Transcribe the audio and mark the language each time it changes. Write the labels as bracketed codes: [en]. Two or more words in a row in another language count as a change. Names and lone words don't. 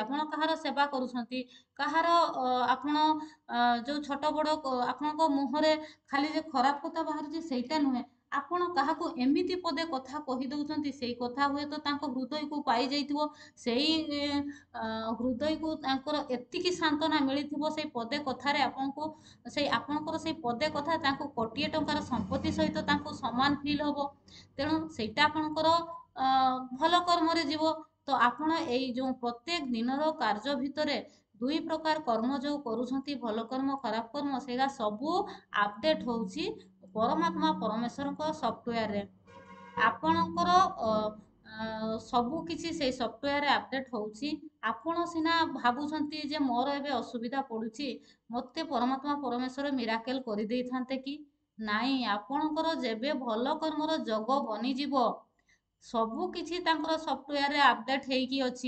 [or] ଆପଣ କାହାର ସେବା କରୁଛନ୍ତି, କାହାର ଆପଣ ଯୋଉ ଛୋଟ ବଡ଼ ଆପଣଙ୍କ ମୁହଁରେ ଖାଲି ଯେ ଖରାପ କଥା ବାହାରୁଛି ସେଇଟା ନୁହେଁ, ଆପଣ କାହାକୁ ଏମିତି ପଦେ କଥା କହିଦଉଛନ୍ତି, ସେଇ କଥା ହୁଏତ ତାଙ୍କ ହୃଦୟକୁ ପାଇଯାଇଥିବ, ସେଇ ହୃଦୟକୁ ତାଙ୍କର ଏତିକି ସାନ୍ତ୍ୱନା ମିଳିଥିବ ସେଇ ପଦେ କଥାରେ, ଆପଣଙ୍କର ସେଇ ପଦେ କଥା ତାଙ୍କୁ କୋଟିଏ ଟଙ୍କାର ସମ୍ପତ୍ତି ସହିତ ତାଙ୍କୁ ସମାନ ଫିଲ୍ ହବ। ତେଣୁ ସେଇଟା ଆପଣଙ୍କର ଭଲ କର୍ମରେ ଯିବ। ତ ଆପଣ ଏଇ ଯୋଉ ପ୍ରତ୍ୟେକ ଦିନର କାର୍ଯ୍ୟ ଭିତରେ 2 ପ୍ରକାର କର୍ମ ଯୋଉ କରୁଛନ୍ତି, ଭଲ କର୍ମ ଖରାପ କର୍ମ, ସେଇଟା ସବୁ ଆପଡେଟ ହଉଛି ପରମାତ୍ମା ପରମେଶ୍ୱର ସଫ୍ଟୱେୟାର ରେ ଆପଣଙ୍କର ସବୁ କିଛି ସେଇ ସଫ୍ଟୱେୟାରରେ ଆପଡେଟ୍ ହେଉଛି। ଆପଣ ସିନା ଭାବୁଛନ୍ତି ଯେ ମୋର ଏବେ ଅସୁବିଧା ପଡ଼ୁଛି, ମୋତେ ପରମାତ୍ମା ପରମେଶ୍ୱର ମିରାକେଲ୍ କରିଦେଇଥାନ୍ତେ କି? ନାଇଁ, ଆପଣଙ୍କର ଯେବେ ଭଲ କର୍ମର ଯୋଗ ବନିଯିବ, ସବୁ କିଛି ତାଙ୍କର ସଫ୍ଟୱେୟାରରେ ଆପଡେଟ୍ ହେଇକି ଅଛି।